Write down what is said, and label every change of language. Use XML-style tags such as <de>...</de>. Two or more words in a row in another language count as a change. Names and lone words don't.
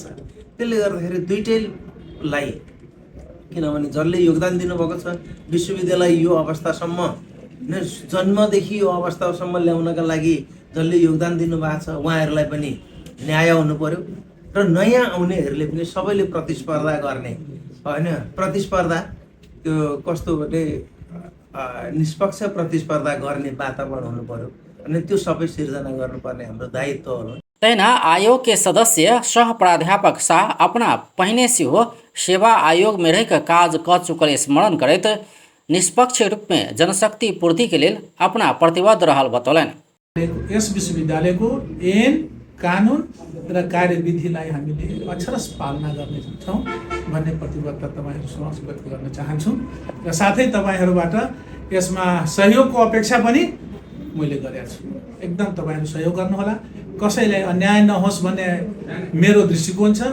<ne>त्यसले गर्दाखेरि दुइटैलाई, किनभने जसले योगदान दिनुभएको छ विश्वविद्यालय यो अवस्थासम्म, जन्मदेखि यो अवस्थासम्म ल्याउनका लागि जसले योगदान दिनुभएको छ उहाँहरूलाई पनि न्याय हुनु पर्यो र नयाँ आउनेहरूले पनि सबैले प्रतिस्पर्धा गर्ने हैन। प्रतिस्पर्धा त्यो कस्तो भने निष्पक्ष प्रतिस्पर्धा गर्ने वातावरण हुनु पर्यो अनि त्यो सबै सिर्जना गर्नुपर्ने हाम्रो दायित्व हो।</ne> <mai>तैना आयोग के सदस्य सह प्राध्यापक शाह अपना पहिने से हो सेवा आयोग में रहकर काज क चुकल स्मरण करैत निष्पक्ष रूप में जनशक्ति पूर्ति के लिए अपना प्रतिबद्ध रहल बतौलनि।</mai> <ne>यस विश्वविद्यालयको ऐन कानुन र कार्यविधिलाई हामीले अक्षरश पालना गर्नेछौँ भन्ने प्रतिबद्धता तपाईहरु समक्ष व्यक्त गर्न चाहन्छु र साथै तपाईहरुबाट यसमा सहयोगको अपेक्षा पनि मैले गरेको छु। एकदम तपाईहरु सहयोग गर्नुहोला, कसैलाई अन्याय नहोस् भन्ने मेरो दृष्टिकोण छ।</ne>